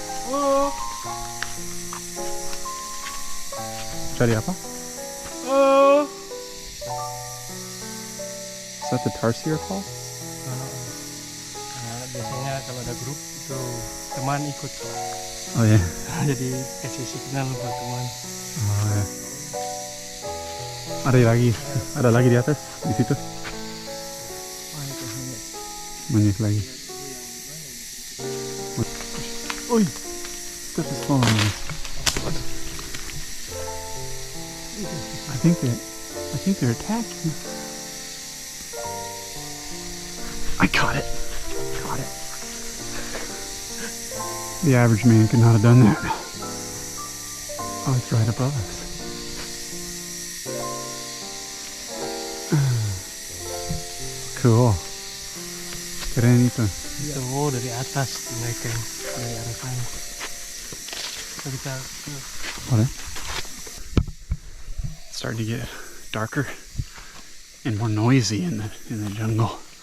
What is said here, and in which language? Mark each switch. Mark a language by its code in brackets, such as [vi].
[id] Oh. Cari apa? Oh. [en] Is that the tarsier call? [id] Nah, biasanya kalau ada grup itu teman ikut. Oh ya. Jadi kasih signal buat teman. Oh ya. Ada lagi di atas, di situ. Banyak lagi. [en] Oi, stuff is falling on us. I think they're attacking. I caught it. The average man could not have done that. Oh, it's right above us. [id] Cool. Keren itu. Itu dari atas mereka dari arah sana. Kita Boleh. [en] It's starting to get darker and more noisy in the jungle.